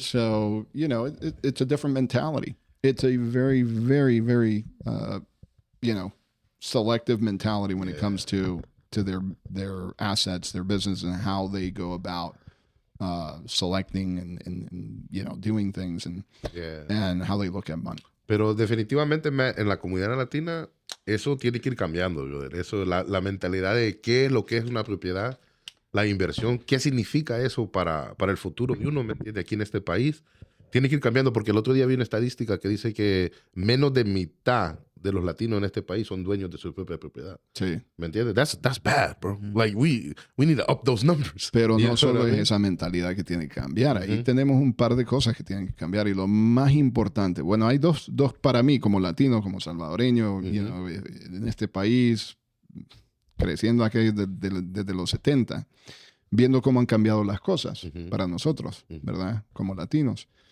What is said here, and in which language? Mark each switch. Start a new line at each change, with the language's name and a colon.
English: So, it's a different mentality. It's a very, very, very, selective mentality when it comes to their assets, their business, and how they go about selecting and doing things and how they look at money.
Spanish: Pero definitivamente en la comunidad latina eso tiene que ir cambiando, brother. Eso, la mentalidad de qué es lo que es una propiedad, la inversión, qué significa eso para el futuro de uno, ¿me entiende? Aquí en este país tiene que ir cambiando, porque el otro día vi una estadística que dice que menos de mitad de los latinos en este país son dueños de su propia propiedad. Sí. ¿Me entiendes?
English: That's bad, bro. Like, we need to up those numbers.
Spanish: Pero no solo es esa mentalidad que tiene que cambiar. Ahí tenemos un par de cosas que tienen que cambiar. Y lo más importante, bueno, hay dos para mí, como latino, como salvadoreño, en este país, creciendo aquí desde los 70, viendo cómo han cambiado las cosas para nosotros, ¿verdad? Como latinos.